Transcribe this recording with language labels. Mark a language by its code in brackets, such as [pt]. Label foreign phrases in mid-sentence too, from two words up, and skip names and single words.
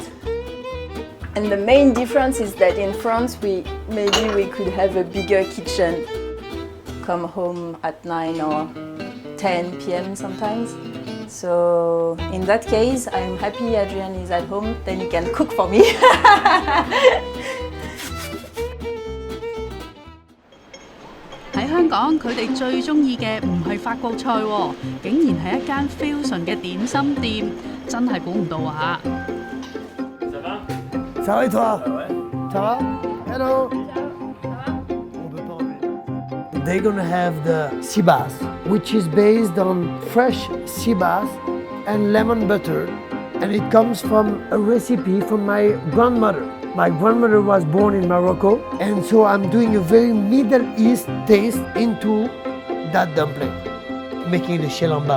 [en] And the main difference is that in France maybe we could have a bigger kitchen. Come home at 9 or 10 p.m. sometimes. So in that case, I'm happy Adrian is at home, then he can cook for me. [yue] 喺香港，佢哋最中意嘅唔係法國菜喎，竟然係一間 fusion 嘅點心店，真係估唔到啊 [fr] ！Ça va et toi? Ça va? [en] Hello. They're gonna have the sea bass, which is based on fresh sea bass and lemon butter, and it comes from a recipe from my grandmother. My grandmother was born in Morocco, and so I'm doing a very Middle East taste into that dumpling, making the shell en bao.